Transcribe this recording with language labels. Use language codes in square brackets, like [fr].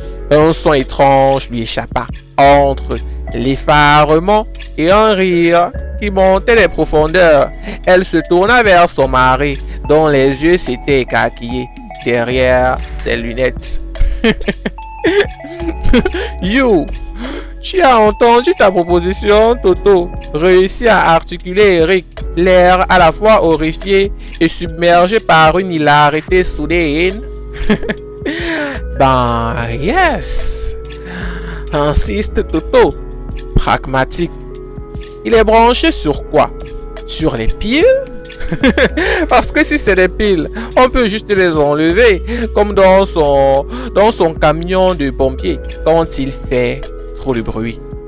[fr] Un son étrange lui échappa entre l'effarement et un rire qui montait des profondeurs. Elle se tourna vers son mari, dont les yeux s'étaient écarquillés derrière ses lunettes. [en] You, [fr] tu as entendu ta proposition, Toto? Réussit à articuler Eric, l'air à la fois horrifié et submergé par une hilarité soudaine. Ben, [en] yes, [fr] insiste Toto, pragmatique. Il est branché sur quoi? Sur les piles? Parce que si c'est des piles, on peut juste les enlever, comme dans son camion de pompier, quand il fait trop de bruit.